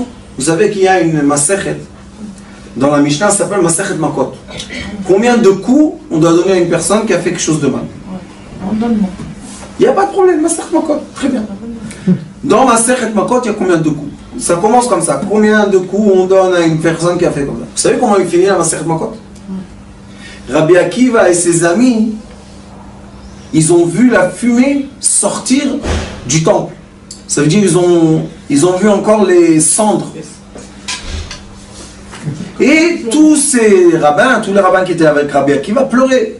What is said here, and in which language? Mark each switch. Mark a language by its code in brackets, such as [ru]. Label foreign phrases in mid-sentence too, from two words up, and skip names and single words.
[fr] Vous savez qu'il y a une masechet. Dans la Mishnah, ça s'appelle [he] מסכת מכות. [fr] Combien de coups on doit donner à une personne qui a fait quelque chose de mal? Il n'y a pas de problème, [he] מסכת מכות. [fr] Très bien. Dans [he] מסכת מכות, [fr] il y a combien de coups? Ça commence comme ça. Combien de coups on donne à une personne qui a fait comme ça? Vous savez comment il finit la [he] מסכת מכות? [fr] Rabbi Akiva et ses amis, ils ont vu la fumée sortir du temple. Ça veut dire ils ont vu encore les cendres. Et tous ces rabbins, tous les rabbins qui étaient avec Rabbi Akiva pleuraient.